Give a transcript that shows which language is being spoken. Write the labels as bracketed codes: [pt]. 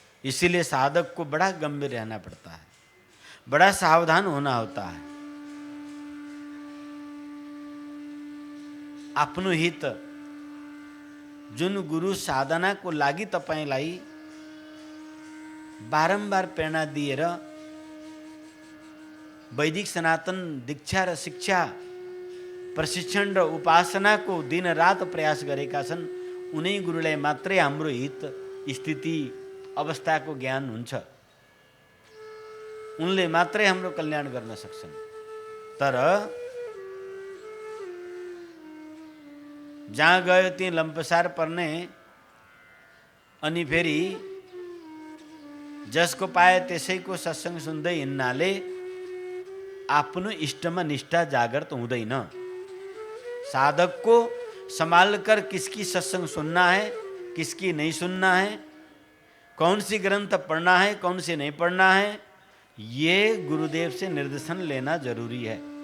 [hi] इसीलिए साधक को बड़ा गंभीर रहना पड़ता है, बड़ा सावधान होना होता है। [ne] आफ्नो हित जुन गुरु साधना को लागि तपाईलाई बारम्बार प्रेरणा दिएर वैदिक सनातन दीक्षा र शिक्षा प्रशिक्षण र उपासनाको दिन रात प्रयास गरेका छन्, उनै गुरुलाई मात्रै हाम्रो हित स्थिति अवस्थाको ज्ञान हुन्छ। उनले मात्रै हाम्रो कल्याण गर्न सक्छन्। तर जहाँ गयो त्यही लम्पसार पर्ने, अनि फेरि जसको पाए त्यसैको सत्संग सुन्दै हिँड्नाले आफ्नो इष्टमा निष्ठा जागृत हुँदैन। [hi] साधक को संभाल कर किसकी सत्संग सुनना है, किसकी नहीं सुनना है, कौन सी ग्रंथ पढ़ना है, कौन सी नहीं पढ़ना है, ये गुरुदेव से निर्देशन लेना जरूरी है।